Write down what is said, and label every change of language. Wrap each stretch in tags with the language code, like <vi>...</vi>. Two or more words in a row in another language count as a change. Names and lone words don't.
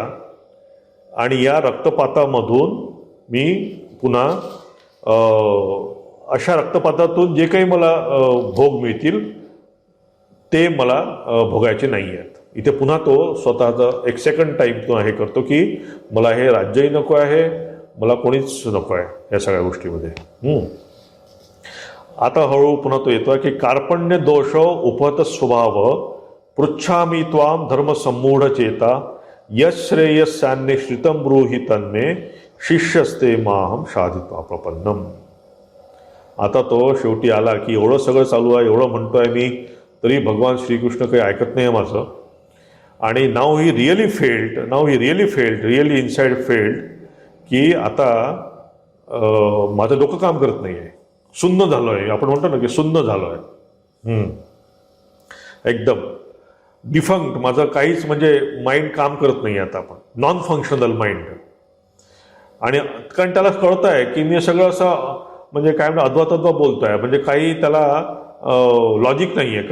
<mr>आणि या रक्तपातामधून मी पुन्हा अशा रक्तपातातून जे काही मला भोग मिळतील ते मला भोगायचे नाही आहेत. इथे पुन्हा तो स्वतःचा एक</mr> <en>second time</en> <mr>तो हे करतो की मला हे राज्यही नको आहे, मला कोणीच नको आहे या सगळ्या गोष्टीमध्ये. आता हळूहळू पुन्हा तो येतो की</mr> <sa>कार्पण्य दोष उपहत स्वभाव पृच्छामी त्वाम धर्म सम्मूढ चेता यश्रेयस्यान्ने श्रितम ब्रूहि तन्मे शिष्यस्ते माहम शाधित्वा प्रपन्नम.</sa> <mr>आता तो शेवटी आला की एवढं सगळं चालू आहे, एवढं म्हणतोय मी, तरी भगवान श्रीकृष्ण काही ऐकत नाही माझं. आणि</mr> <en>now he really failed really inside failed</en> <mr>की आता माझं डोकं काम करत नाही आहे, सुन्न झालो आहे. आपण म्हणतो ना की सुन्न झालो आहे एकदम. डिफंक्ट, माझं काहीच म्हणजे माइंड काम करत नाही आता, आपण</mr> <en>non functional mind.</en> <mr>आणि कारण त्याला कळत आहे की मी सगळं असं म्हणजे काय म्हणतो अद्वा बोलतोय, म्हणजे काही त्याला लॉजिक नाही आहे.</mr>